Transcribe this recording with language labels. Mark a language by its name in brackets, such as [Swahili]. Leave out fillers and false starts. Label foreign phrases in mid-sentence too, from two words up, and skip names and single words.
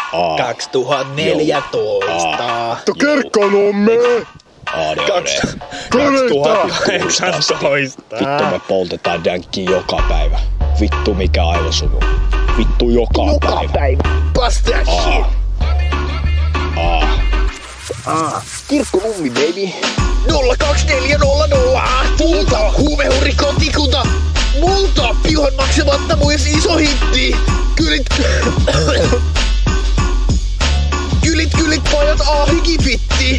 [Finnish] 2014. Kirkkonumme! 2018. Vittu me poltetaan dänkkiä joka päivä. Vittu mikä aivosumu. Vittu joka päivä. [English] Bust that shit. [Finnish] Kirkkonummi baby. 02400. Multa huumehurri kotikunta. Multa piuhan maksamatta myös iso hitti. Kylit pojat hikifitti.